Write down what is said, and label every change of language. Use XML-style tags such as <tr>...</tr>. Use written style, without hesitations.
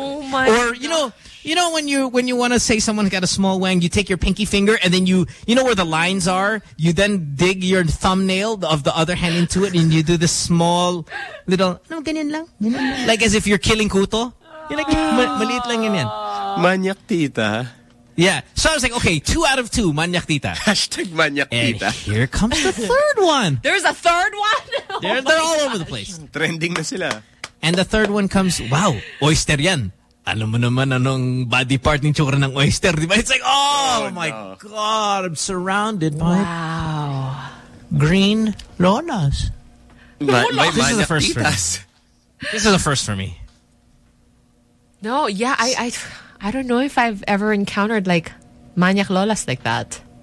<en>Or you know when you want to say someone's got a small wang, you take your pinky finger and then you know where the lines are, you then dig your thumbnail of the other hand into it and you do this small little</en> <tl>no ganyan lang,</tl> <en>like as if you're killing kuto. You're like,</en> <tl>maliit lang yan. Manyak tita.</tl> <en>Yeah. So I was like, okay, 2 out of 2,</en> <tl>manyak tita.</tl> <en>Hashtag manyak tita. And here comes the third one. There's a third one? They're all over the place.</en> <tl>Trending na sila.</tl> <en>And the third one comes, wow, oyster yan.</en> <tl>Alam mo naman anong body part ng tsura ng oyster, di ba?</tl> <en>It's like, oh my God, I'm surrounded by green lolas. This is the first for me. This is the first for me. No, yeah, I don't know if I've ever encountered like manyak lolas like that.</en>